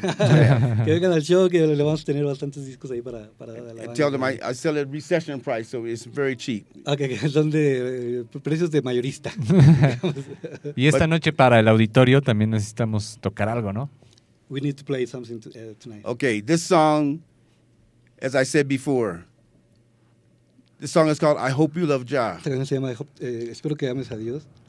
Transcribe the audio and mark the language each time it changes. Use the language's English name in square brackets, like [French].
[Spanish] Que vengan al show, que le vamos a tener bastantes discos ahí para la banda. [English] Tell them I sell at recession price, so it's very cheap. [Spanish] Okay, que son de precios de mayorista. Y esta noche para el auditorio también necesitamos tocar algo, ¿no? [English] We need to play something tonight. Okay, this song, as I said before, this song is called I Hope You Love Jah. [Spanish] Esta canción se llama Espero que ames a Dios.